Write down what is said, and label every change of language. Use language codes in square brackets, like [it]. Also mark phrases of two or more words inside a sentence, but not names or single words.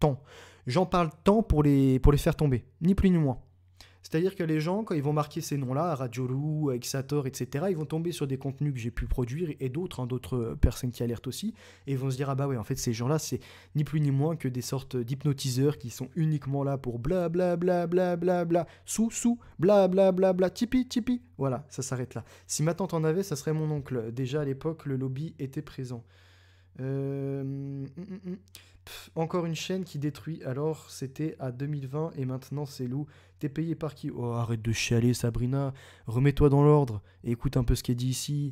[fr] J'en parle tant pour les faire tomber, ni plus ni moins. C'est-à-dire que les gens, quand ils vont marquer ces noms-là, Radiolou, Exator, etc., ils vont tomber sur des contenus que j'ai pu produire et d'autres, hein, d'autres personnes qui alertent aussi, et ils vont se dire, ah bah ouais, en fait, ces gens-là, c'est ni plus ni moins que des sortes d'hypnotiseurs qui sont uniquement là pour bla bla bla bla bla bla, sous, bla bla bla bla, tipi, tipi. Voilà, ça s'arrête là. Si ma tante en avait, ça serait mon oncle. Déjà à l'époque, le lobby était présent. Encore une chaîne qui détruit. Alors, c'était à 2020 et maintenant c'est Lou. T'es payé par qui? Oh, arrête de chialer, Sabrina. Remets-toi dans l'ordre et écoute un peu ce qui est dit ici.